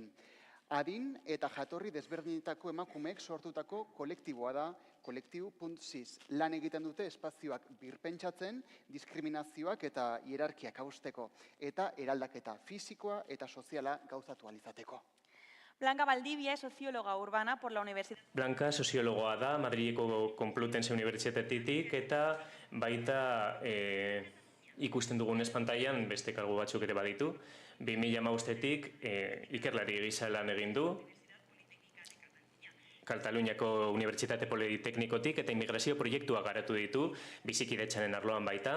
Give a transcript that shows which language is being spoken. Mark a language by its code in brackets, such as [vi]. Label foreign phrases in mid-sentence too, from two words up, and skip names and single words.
[eu] Adin eta jatorri desberdinetako emakumeek sortutako kolektiboa da Kolektibu.sis. Lan egiten dute espazioak birpentsatzen, diskriminazioak eta hierarkiak hausteko, eta eraldaketa fisikoa eta soziala gauzatu ahal izateko. [es] Blanka Valdivia es socióloga urbana por la Universidad. [eu] Blanka soziologoa da, Madrileko Complutense Unibertsitatetik eta baita ikusten dugun espantailan beste kargu batzuk ere baditu. 2015-etik ikerlari gisa lan egin du, Kataluniako Unibertsitate Politeknikotik eta immigrazio proiektua garatu ditu, bizikidetzaren arloan baita.